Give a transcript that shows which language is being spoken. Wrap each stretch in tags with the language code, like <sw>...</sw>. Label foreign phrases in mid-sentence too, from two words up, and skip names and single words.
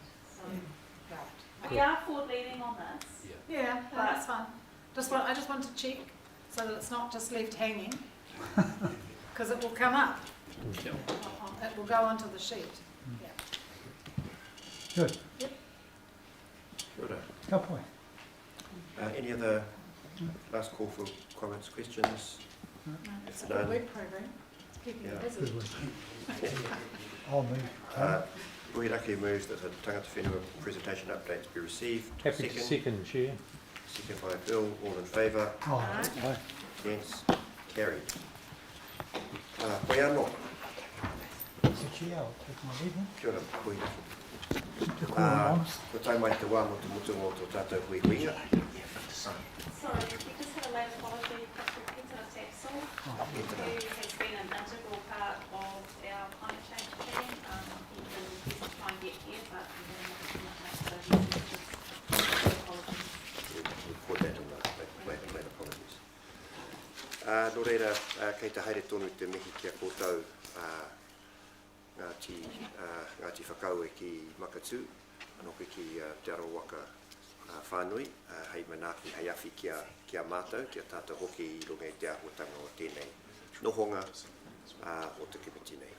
<en>So we are forward leading on this. Yeah, that's fine. I just want to check so that it's not just left hanging, because it will come up. It will go onto the sheet. Yeah. Good. Yep.</en> <mi>Kia ora. Ka pai.</mi> <en>Any other last call for comments, questions? It's a If good none, work program. It's keeping you Yeah. busy. I'll move. Ruhiraki moves that the</en> <mi>Tangata Whenua</mi> <en>presentation updates be received. Happy to second, Chair. Second by Bill, all in favour? Aye. Against? Carried.</en> <mi>Koe anō.</mi> <en>Mr. Chair, I'll take my leave.</en> <mi>Kia ora, Ruhiraki. Te kōrero. Ko tai mai te wā mo te mutu o tō tātou hui huinga.</mi> <en>Sorry, we just had a late apology for Peter Tapsell, who has been an integral part of our climate change team. He's been trying to get here, but we haven't had much, so he's apologies. We'll put that on the late apologies.</en> <mi>Nō reira, kei te haere tonu te mihi kia kōtau Ngāti whakau e ki Makatū, anō koe ki Te Arawaka whānui, hei manaki hei awhi kia mātou, kia tātou hoki I runga I te āhuatanga o tēnei nohonga o te kimiti nei.</mi>